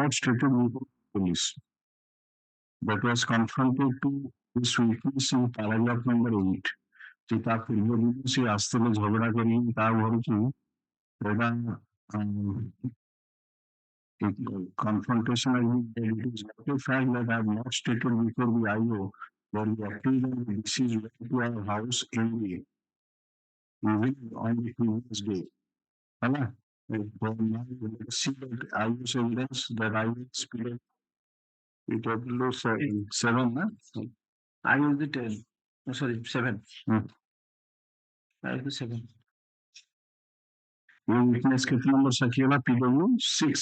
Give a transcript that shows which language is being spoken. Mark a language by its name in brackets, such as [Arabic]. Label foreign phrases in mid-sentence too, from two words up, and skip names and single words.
[English] not stated before police, but was confronted to this witness in paragraph number 8. [Odia] ଯେ ତା ପୂର୍ବ ଦିନ ସେ ଆସିଥିଲେ ଝଗଡ଼ା କରି ତା ଘରକୁ, [English] confrontation it is not a fact that I have not stated before the IO that the accused and the deceased went to our house in the evening on the previous day. Now, let's see that IO's evidence that I will explain. PW7, I use the 10. Oh, sorry, 7. I use the 7. [Hindi] ये witness कितना नंबर सकिएगा PW6.